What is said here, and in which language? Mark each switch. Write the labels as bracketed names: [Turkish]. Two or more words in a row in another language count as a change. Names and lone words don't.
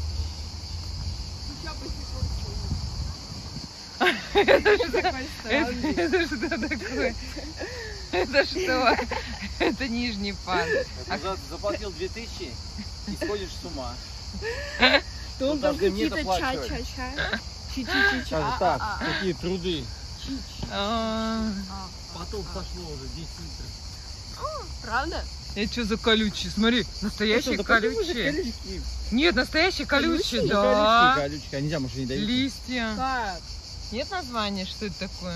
[Russian] Это что такое? Это что? Это нижний пар. Заплатил 2000 и сходишь с ума. То он там должны мне какие-то доплачивать. ча-ча-ча. Чи-чи-чи-ча. Так, какие труды. А, Потом сошло уже 10 литров. Правда? Это что за колючие? Смотри, настоящие Это, да какие колючие. же колючки? Нет, настоящие колючие, Да. да. Колючки, а нельзя, может, не дают. Листья. Как? Нет названия, что это такое?